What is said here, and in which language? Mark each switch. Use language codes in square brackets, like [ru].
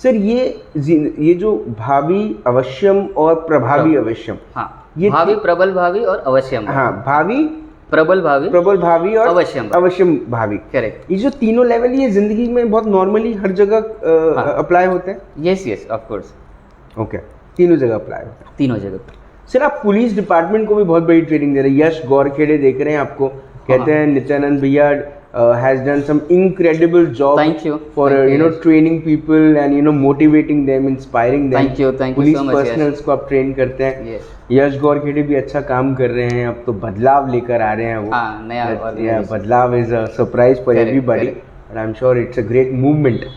[hi] Sir, ये जो भावी अवश्यम और प्रभावी अवश्यम, ये भावी, प्रबल भावी और अवश्यम, भावी, प्रबल भावी और अवश्यम भावी, करेक्ट। ये जो तीनों लेवल, ये जिंदगी में बहुत नॉर्मली हर जगह अप्लाई होते हैं। [en] Yes, of course. [hi] ओके, तीनों जगह अप्लाई होते हैं, तीनों जगह। सर, आप पुलिस डिपार्टमेंट को भी बहुत बड़ी ट्रेनिंग दे रहे हैं। यश गौरखेड़े देख रहे हैं आपको, कहते हैं नित्यानंद भैया [en] has done some incredible job for training people and motivating them, inspiring them. Thank you [hi] police [en] so much, [hi] personnels को आप ट्रेन करते हैं। यश गौरखेड़े भी अच्छा काम कर रहे हैं, अब तो बदलाव लेकर आ रहे हैं वो। नया बदलाव [en] Is a surprise for everybody and I'm sure it's a great movement.